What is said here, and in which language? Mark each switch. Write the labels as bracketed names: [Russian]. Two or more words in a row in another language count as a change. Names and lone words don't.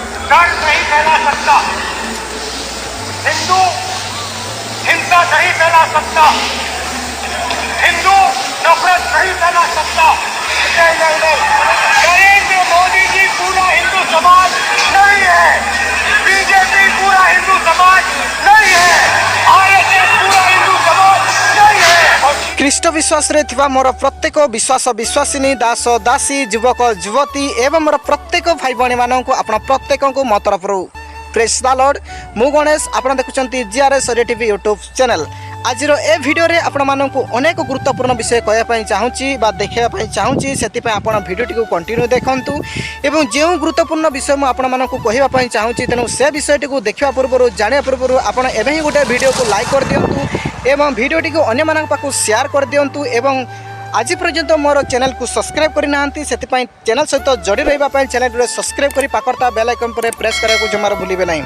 [Hindi] डर नहीं फैला सकता, हिंदू हिंसा नहीं फैला सकता, हिंदू नफरत नहीं फैला सकता। नहीं नहीं नहीं, नरेंद्र मोदी जी पूरा हिंदू समाज नहीं है, बीजेपी पूरा हिंदू समाज नहीं है, आरएसएस पूरा हिंदू समाज नहीं है। [Odia] ଖ୍ରୀଷ୍ଟ ବିଶ୍ୱାସରେ ଥିବା ମୋର ପ୍ରତ୍ୟେକ ବିଶ୍ୱାସ ବିଶ୍ୱାସିନୀ ଦାସ ଦାସୀ ଯୁବକ ଯୁବତୀ ଏବଂ ମୋର ପ୍ରତ୍ୟେକ ଭାଇ ଭଉଣୀମାନଙ୍କୁ ଆପଣ ପ୍ରତ୍ୟେକଙ୍କୁ ମୋ ତରଫରୁ [English] praise the Lord. [Odia] ମୁଁ ଗଣେଶ, ଆପଣ ଦେଖୁଛନ୍ତି ଜିଆର୍ଏସ୍ ଓଡ଼ିଆ ଟିଭି [English] YouTube channel. [Odia] ଆଜିର ଏ ଭିଡ଼ିଓରେ ଆପଣମାନଙ୍କୁ ଅନେକ ଗୁରୁତ୍ୱପୂର୍ଣ୍ଣ ବିଷୟ କହିବା ପାଇଁ ଚାହୁଁଛି ବା ଦେଖାଇବା ପାଇଁ ଚାହୁଁଛି, ସେଥିପାଇଁ ଆପଣ ଭିଡ଼ିଓଟିକୁ କଣ୍ଟିନ୍ୟୁ ଦେଖନ୍ତୁ ଏବଂ ଯେଉଁ ଗୁରୁତ୍ୱପୂର୍ଣ୍ଣ ବିଷୟ ମୁଁ ଆପଣମାନଙ୍କୁ କହିବା ପାଇଁ ଚାହୁଁଛି, ତେଣୁ ସେ ବିଷୟଟିକୁ ଦେଖିବା ପୂର୍ବରୁ ଜାଣିବା ପୂର୍ବରୁ ଆପଣ ଏବେ ହିଁ ଗୋଟେ ଭିଡ଼ିଓକୁ ଲାଇକ୍ କରିଦିଅନ୍ତୁ ଏବଂ ଭିଡ଼ିଓଟିକୁ ଅନ୍ୟମାନଙ୍କ ପାଖକୁ ସେୟାର କରିଦିଅନ୍ତୁ ଏବଂ ଆଜି ପର୍ଯ୍ୟନ୍ତ ମୋର ଚ୍ୟାନେଲକୁ ସବସ୍କ୍ରାଇବ୍ କରିନାହାନ୍ତି, ସେଥିପାଇଁ ଚ୍ୟାନେଲ ସହିତ ଯୋଡ଼ି ରହିବା ପାଇଁ ଚ୍ୟାନେଲରେ ସବସ୍କ୍ରାଇବ୍ କରି ପାଖରେ [English] bell icon [Odia] ଉପରେ ପ୍ରେସ୍ କରିବାକୁ ଜମାରୁ ଭୁଲିବେ ନାହିଁ।